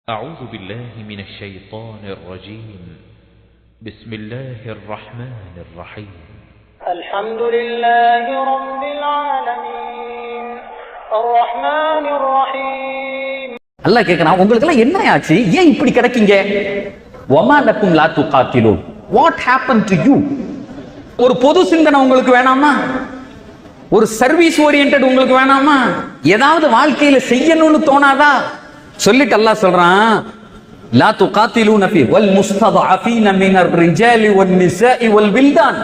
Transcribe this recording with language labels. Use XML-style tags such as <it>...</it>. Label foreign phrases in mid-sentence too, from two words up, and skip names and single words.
<ar>أعوذ بالله من الشيطان الرجيم بسم الله الرحمن الرحيم الحمد لله رب العالمين الرحمن الرحيم.</ar> <ta>அல்லாஹ் கேக்குறான், உங்களுக்கு எல்லாம் என்ன ஆச்சு? ஏன் இப்படி கிடக்கீங்க?</ta> <ar>وما لكم لا تقاتلون,</ar> <en>What happen to you?</en> <ta>ஒரு பொது சிந்தனை உங்களுக்கு வேணாமா? ஒரு</ta> <en>service oriented</en> <ta>உங்களுக்கு வேணாமா? ஏதாவது வாழ்க்கையில செய்யணும்னு தோணாதா? சொல்லிட்டு அல்லாஹ் சொல்றான்,</ta> <ar>لا تقاتلون في والمستضعفين من الرجال والنساء والولدان.</ar>